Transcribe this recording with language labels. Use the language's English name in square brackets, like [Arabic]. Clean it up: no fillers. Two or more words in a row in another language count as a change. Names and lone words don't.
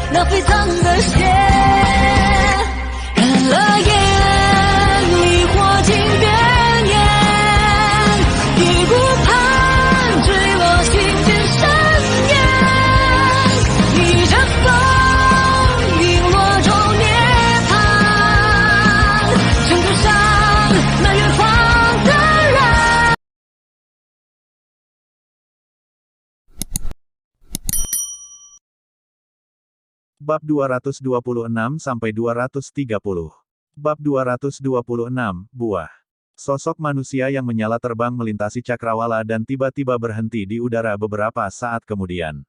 [Chinese] 沸腾的血，看了眼里火尽边缘，一顾盼坠落心间深渊，逆着风陨落中涅槃，征途上那远方的人。 [Indonesian] Bab 226-230. Bab 226, Buah. Sosok manusia yang menyala terbang melintasi cakrawala dan tiba-tiba berhenti di udara beberapa saat kemudian.